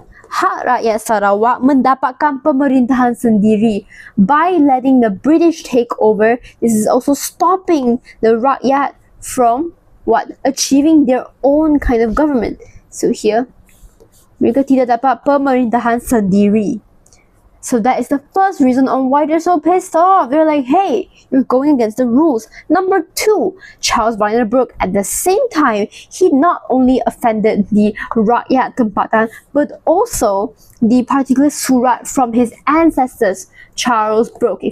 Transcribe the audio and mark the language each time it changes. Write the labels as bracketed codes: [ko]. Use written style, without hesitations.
[ms] Hak rakyat Sarawak mendapatkan pemerintahan sendiri. [en] By letting the British take over, this is also stopping the rakyat from achieving their own kind of government. So here, [ms] mereka tidak dapat pemerintahan sendiri. [en] So that is the first reason on why they're so pissed off. They're like, hey, you're going against the rules. Number 2, Charles Vandenberg, at the same time, he not only offended the [ms] rakyat tempatan, [en] but also the particular surat from his ancestors, Charles Brooke.